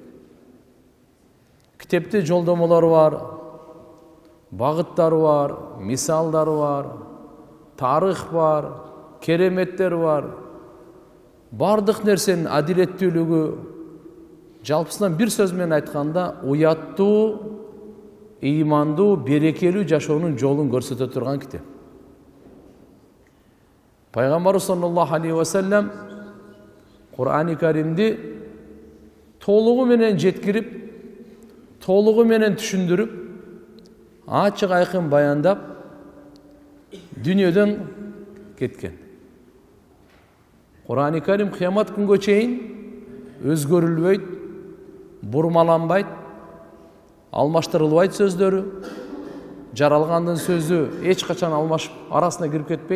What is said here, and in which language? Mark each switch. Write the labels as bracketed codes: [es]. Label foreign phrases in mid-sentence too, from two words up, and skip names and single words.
[ky] Китепте жолдомолору бар, багыттары бар, мисалдары бар, тарых бар, кереметтер бар. Бардык нерсенин адилеттүүлүгү, жалпысынан бир сөз менен айтканда, уяттуу, ыймандуу, берекелүү жашоонун жолун көрсөтө турган китеп. Пайгамбар [ar] صلى الله عليه وسلم [ky] Кур'ан-ы Каримди толугу менен жеткирип, толугу менен түшүндүрүп, ачык айкын баяндап, дүйнөдөн кеткен. Кур'ан-ы Карим кыямат күнгө чейин өзгөрүлбөйт, бурмаланбайт, алмаштырылбайт сөздөрү, жаралгандын сөзү эч качан алмашып арасына кирип кетпейт.